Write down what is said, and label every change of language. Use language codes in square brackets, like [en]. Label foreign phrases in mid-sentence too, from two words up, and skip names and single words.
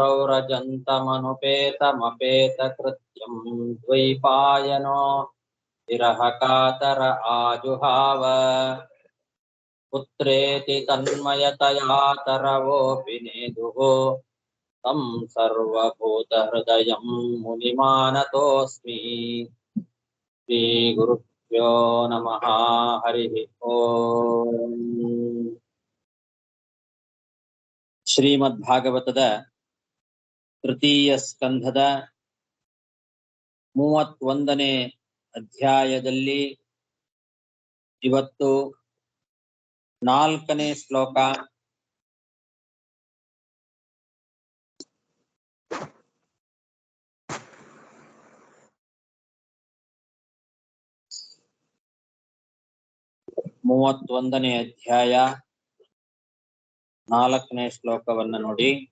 [sa] प्रव्रजन्तमनुपेतमपेतकृत्यं द्वैपायनो विरहकातर आजुहाव पुत्रेति तन्मयतया तरवोऽपि नेदुः तं सर्वभूतहृदयं मुनिमानतोऽस्मि श्रीगुरुभ्यो नमः हरिः ओम् [kn] ಶ್ರೀಮದ್ಭಾಗವತದ ತೃತೀಯ ಸ್ಕಂಧದ 31ನೇ ಅಧ್ಯಾಯದಲ್ಲಿ ಇವತ್ತು 4ನೇ ಶ್ಲೋಕ ಮೂವತ್ತೊಂದನೇ ಅಧ್ಯಾಯ 4ನೇ ಶ್ಲೋಕವನ್ನು ನೋಡಿ.